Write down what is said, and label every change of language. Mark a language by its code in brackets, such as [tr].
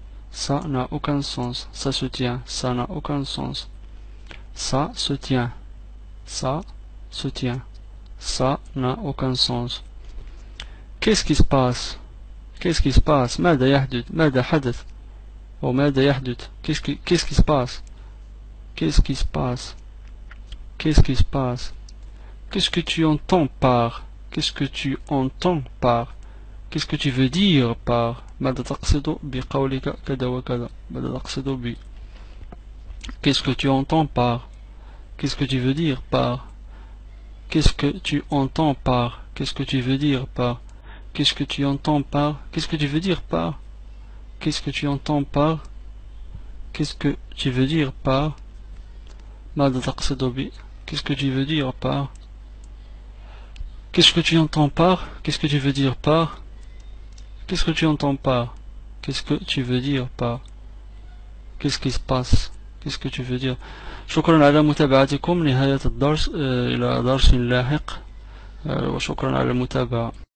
[fr] Ça n'a aucun sens. Ça se tient. Ça n'a aucun sens. Ça se tient. Ça se tient. Ça n'a aucun sens. Qu'est-ce qui se passe? Qu'est-ce qui se passe? [ar] ماذا يحدث؟ ماذا حدث؟ أو ماذا يحدث؟ [fr] Qu'est-ce qui se passe? Qu'est-ce qui se passe? Qu'est-ce qui se passe? Qu'est-ce que tu entends par? Qu'est-ce que tu entends par? Qu'est-ce que tu veux dire par? [ar] ماذا تقصد بقولك كذا وكذا؟ ماذا تقصد ب؟ [fr] Qu'est-ce que tu entends par? Qu'est-ce que tu veux dire par? Qu'est-ce que tu entends par? Qu'est-ce que tu veux dire par? Qu'est-ce que tu entends par? Qu'est-ce que tu veux dire par? Qu'est-ce que tu entends par? Qu'est-ce que tu veux dire par? [ar] ماذا تقصد ب? [fr] Qu'est-ce que tu veux dire par? Qu'est-ce que tu entends par? Qu'est-ce que tu veux dire par? Qu'est-ce que tu entends par? Qu'est-ce que tu veux dire par? Qu'est-ce qui se passe? Qu'est-ce que tu veux dire? [ar] شكرا على متابعتكم. نهاية الدرس. إلى درس لاحق. وشكرا على المتابعة.